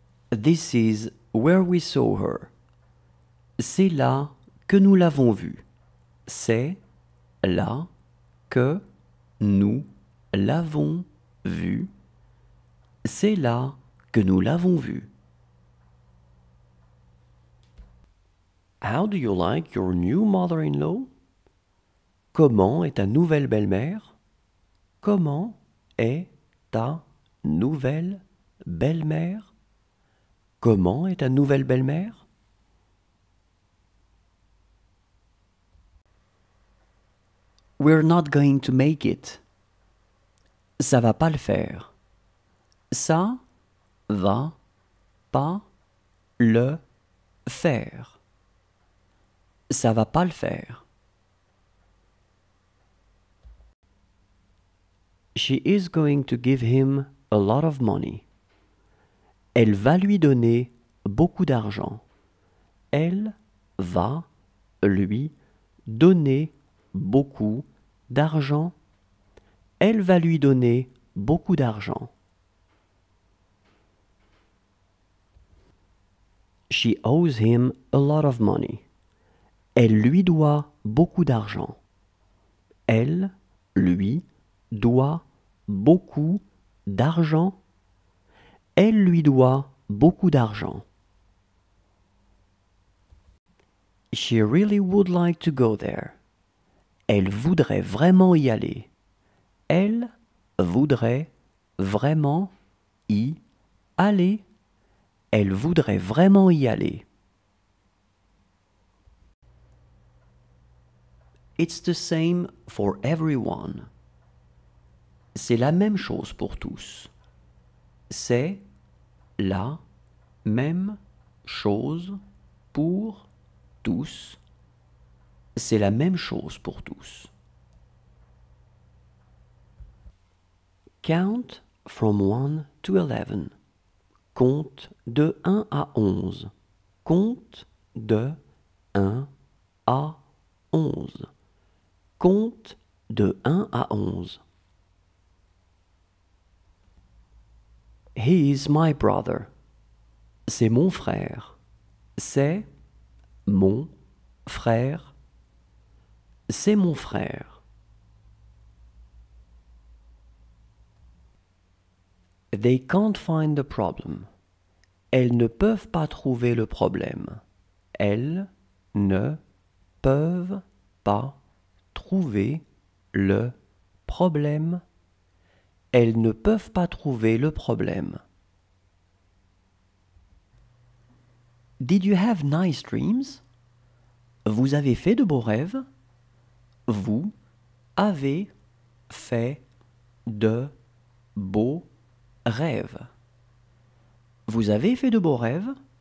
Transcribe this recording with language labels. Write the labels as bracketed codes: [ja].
[en] This is where we saw her. [fr] C'est là que nous l'avons vue. C'est là que nous l'avons vue. C'est là que nous l'avons vue. [en] How do you like your new mother-in-law? [fr] Comment est ta nouvelle belle-mère? Comment est ta nouvelle belle-mère? Comment est ta nouvelle belle-mère? [en] We're not going to make it. [fr] Ça va pas le faire. Ça va pas le faire. Ça va pas le faire. [en] She is going to give him a lot of money. [fr] Elle va lui donner beaucoup d'argent. Elle va lui donner beaucoup d'argent. Elle va lui donner beaucoup d'argent. [en] She owes him a lot of money. [fr] Elle lui doit beaucoup d'argent. Elle lui doit beaucoup d'argent. Elle lui doit beaucoup d'argent. [en] She really would like to go there. [fr] Elle voudrait vraiment y aller. Elle voudrait vraiment y aller. Elle voudrait vraiment y aller. [en] It's the same for everyone. [fr] C'est la même chose pour tous. C'est la même chose pour tous. C'est la même chose pour tous. [en] Count from 1 to 11. [fr] Compte de 1 à 11. Compte de 1 à 11. Compte de 1 à 11. [en] He is my brother. [fr] C'est mon frère. C'est mon frère. C'est mon frère. [en] They can't find the problem. [fr] Elles ne peuvent pas trouver le problème. Elles ne peuvent pas trouver le problème. Elles ne peuvent pas trouver le problème. [en] Did you have nice dreams? [fr] Vous avez fait de beaux rêves? Vous avez fait de beaux rêves. Vous avez fait de beaux rêves?